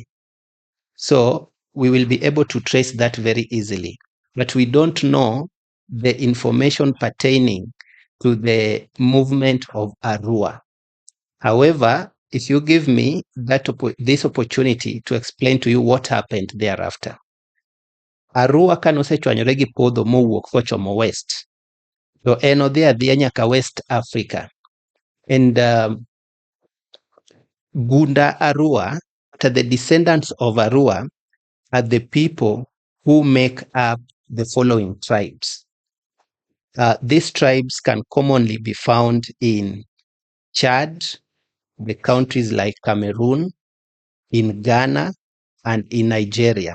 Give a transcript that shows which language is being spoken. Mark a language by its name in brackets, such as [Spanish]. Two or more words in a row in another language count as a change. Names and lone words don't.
[English] So we will be able to trace that very easily. But we don't know the information pertaining to the movement of Arua. However, if you give me this opportunity to explain to you what happened thereafter. [Luo (Kenya and Tanzania)] Arua kanosechwanyore gi Podho mowuok kochomo west, to en odhi adhiya nyaka West Africa. [English] And Gunda Arua, the descendants of Arua, are the people who make up the following tribes. These tribes can commonly be found in Chad, the countries like Cameroon, in Ghana, and in Nigeria.